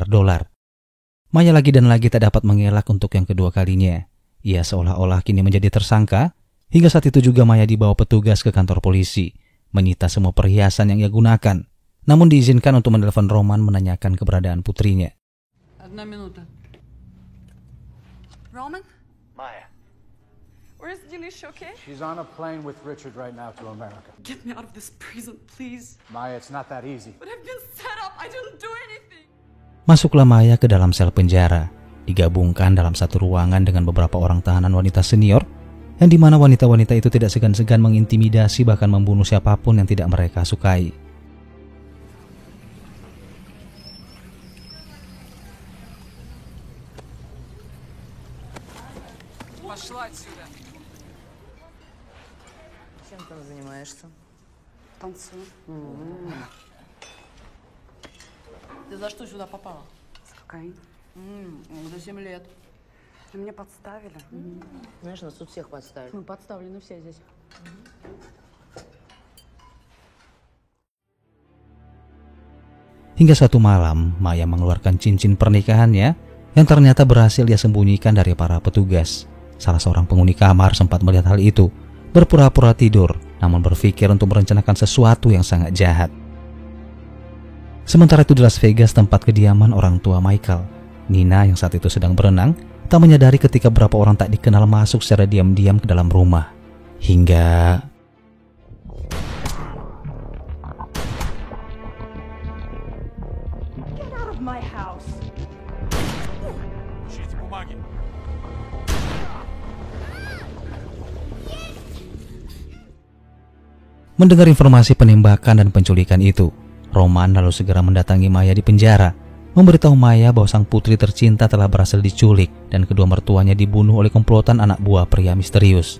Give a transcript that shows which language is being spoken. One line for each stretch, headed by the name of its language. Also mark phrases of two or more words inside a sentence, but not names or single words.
Indonesian: Maya lagi dan lagi tak dapat mengelak untuk yang kedua kalinya. Ia seolah-olah kini menjadi tersangka, hingga saat itu juga Maya dibawa petugas ke kantor polisi, menyita semua perhiasan yang ia gunakan, namun diizinkan untuk menelpon Roman menanyakan keberadaan putrinya. Roman? Maya.
English: Where's Denisha, okay? She's on a plane with Richard right now to America. Get me out of this prison, please. Maya, it's not that easy. But I've been set up. I didn't do anything.
Indonesian: Masuklah Maya ke dalam sel penjara, digabungkan dalam satu ruangan dengan beberapa orang tahanan wanita senior, yang dimana wanita-wanita itu tidak segan-segan mengintimidasi bahkan membunuh siapapun yang tidak mereka sukai.
Russian: Чем там занимаешься? Танцую. Ты за что сюда попала? С кокаин. За 7 лет. Меня подставили. Знаешь, нас тут всех подставили. Мы подставлены все здесь.
Indonesian: Hingga suatu malam, Maya mengeluarkan cincin pernikahannya yang ternyata berhasil dia sembunyikan dari para petugas. Salah seorang penghuni kamar sempat melihat hal itu, berpura-pura tidur, namun berpikir untuk merencanakan sesuatu yang sangat jahat. Sementara itu di Las Vegas, tempat kediaman orang tua Michael, Nina yang saat itu sedang berenang, tak menyadari ketika beberapa orang tak dikenal masuk secara diam-diam ke dalam rumah. Hingga
English: Get out of my house.
Indonesian: mendengar informasi penembakan dan penculikan itu, Roman lalu segera mendatangi Maya di penjara, memberitahu Maya bahwa sang putri tercinta telah berhasil diculik dan kedua mertuanya dibunuh oleh komplotan anak buah pria misterius.